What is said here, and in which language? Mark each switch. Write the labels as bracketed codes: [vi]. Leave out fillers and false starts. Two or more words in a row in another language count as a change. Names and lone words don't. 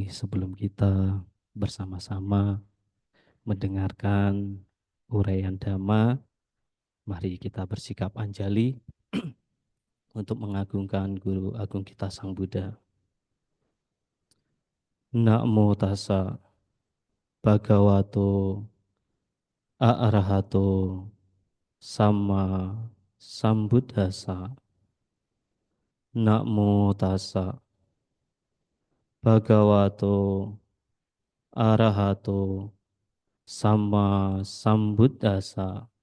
[id] sebelum kita bersama-sama mendengarkan uraian Dhamma, mari kita bersikap anjali untuk mengagungkan Guru Agung kita Sang Buddha. [pi] Namo tassa bhagavato arahato sama sambuddhassa. Namo tassa bhagavato arahato sama sambuddhassa.